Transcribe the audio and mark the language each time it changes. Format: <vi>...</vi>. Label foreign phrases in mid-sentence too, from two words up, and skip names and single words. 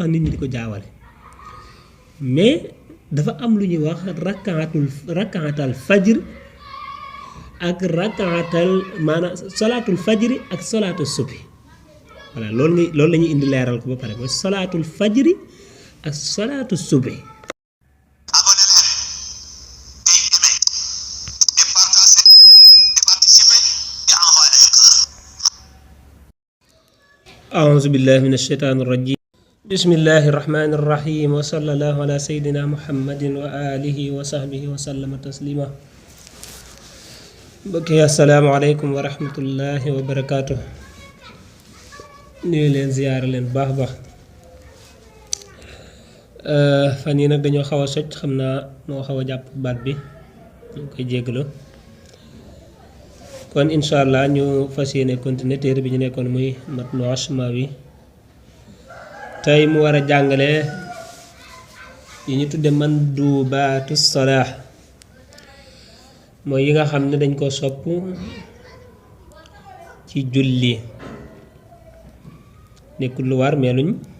<wo>tax nit ñi di ko jaawale mais dafa am lu ñuy wax</wo> <ar>ركعة الفجر</ar> <wo>ak rakaatal maanaam</wo> <ar>صلاة الفجر</ar> <wo>ak</wo> <ar>صلاة الصبح</ar> <wo>voilà loolu la ñuy indi leeral ko ba pare mooy</wo> <ar>صلاة الفجر</ar> <wo>ak</wo> <ar>صلاة الصبح أعوذ بالله من الشيطان الرجيم بسم الله الرحمن الرحيم وصلى الله على سيدنا محمد وآله وصحبه وسلم تسليما بكي السلام عليكم ورحمة الله وبركاته</ar> <wo>nuyu leen ziyaare leen baax baax fan yi nag dañoo xaw a socc xam naa moo xaw a jàpp baat bi ñu koy jéggalu kon</wo> <ar>إن شاء الله</ar> <wo>ñu fas yéene continuer téere bi ñu nekkoon muy Matnu Ashmawi tey mu war a jàngale yi ñu tudde</wo> <ar>مندوبات الصلاة</ar> <wo>mooy yi nga xam ne dañ ko sopp ci julli nekkul lu war mais luñ</wo>